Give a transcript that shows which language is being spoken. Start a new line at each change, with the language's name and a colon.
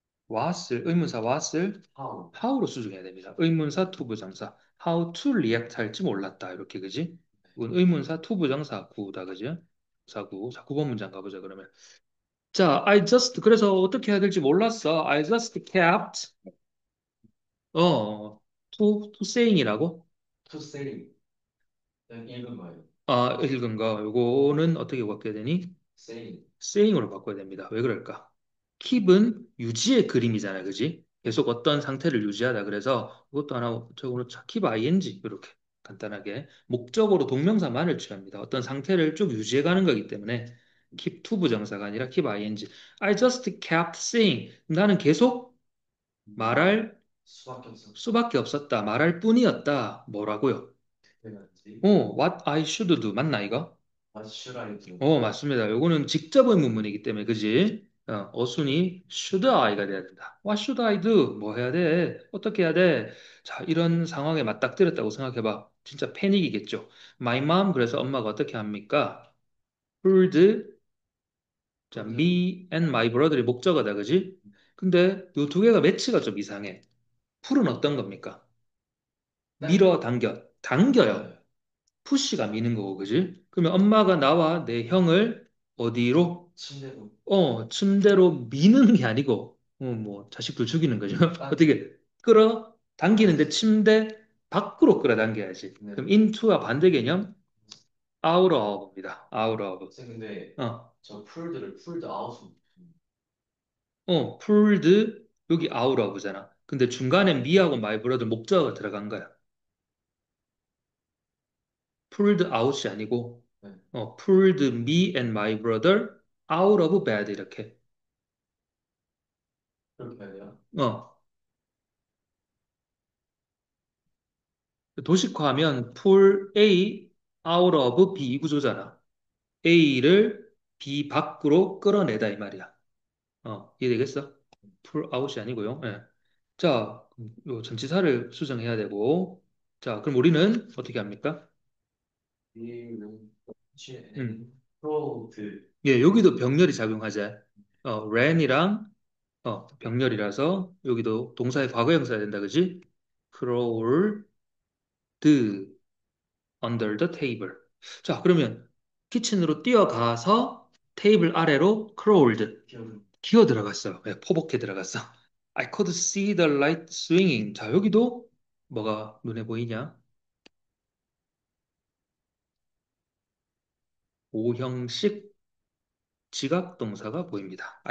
Korean: what을 의문사 what을
English: how
Korean: how로 수정해야 됩니다. 의문사 투부정사 how to react 할지 몰랐다 이렇게 그지? 이건 의문사 투부정사 구다 그지? 사구 자 9번 문장 가보자 그러면 자 I just 그래서 어떻게 해야 될지 몰랐어.
English: I just kept to saying이라고
Korean: to say 읽은 거예요. 읽은 거 요거는 어떻게 바뀌어야 되니?
English: saying
Korean: saying으로 바꿔야 됩니다. 왜 그럴까? keep은 유지의 그림이잖아, 그지? 계속 어떤 상태를 유지하다. 그래서 그것도 하나 적으로 keep ing 이렇게 간단하게 목적으로 동명사만을 취합니다. 어떤 상태를 쭉 유지해가는 거기 때문에 keep to 부정사가 아니라 keep ing.
English: I just kept saying
Korean: 나는 계속 말할 수밖에 없었다. 수밖에 없었다. 말할 뿐이었다. 뭐라고요? 그래야지.
English: what I should do
Korean: 맞나 이거?
English: What should I do?
Korean: 맞습니다. 요거는 직접 의문문이기 때문에, 그지? 어순이 should I가 돼야 된다.
English: What should I do?
Korean: 뭐 해야 돼? 어떻게 해야 돼? 자, 이런 상황에 맞닥뜨렸다고 생각해봐. 진짜 패닉이겠죠. My mom, 그래서 엄마가 어떻게 합니까?
English: Pulled, 자,
Korean: 푸드 me and my brother이 목적어다, 그지? 근데 요 두 개가 매치가 좀 이상해. 풀은 어떤 겁니까? 땡 밀어 당겨. 당겨요. 당겨요. 푸시가 미는 거고, 그지? 그러면 엄마가 나와 내 형을 어디로? 침대로 침대로 미는 게 아니고, 뭐, 자식들 죽이는 거죠. 당기 어떻게, 끌어, 당기는데 당기. 침대 밖으로 끌어당겨야지. 네. 그럼 into와 반대 개념, out of입니다.
English: out of.
Korean: 선생님 근데 어, 저 풀드를 풀드 아웃 pulled, 여기 out of잖아. 근데 중간에 me하고 my brother 목적어가 들어간 거야. pulled out이 아니고, 네.
English: pulled me and my brother out of bed,
Korean: 이렇게. 그렇게 해야 돼요. 어, 도식화하면 pull A out of B 이 구조잖아. A를 B 밖으로 끌어내다 이 말이야. 이해되겠어? pull out이 아니고요. 예. 자, 요 전치사를 수정해야 되고. 자, 그럼 우리는 어떻게 합니까? 이는 음. 프로드 예, 여기도 병렬이 작용하자. ran이랑 병렬이라서 여기도 동사의 과거형사야 된다, 그지?
English: crawled under the table.
Korean: 자, 그러면 키친으로 뛰어가서 테이블 아래로 crawled 기어는 기어 들어갔어요. 네, 포복해 들어갔어.
English: I could see the light swinging.
Korean: 자, 여기도 뭐가 눈에 보이냐? 오형식 지각 동사가 보입니다.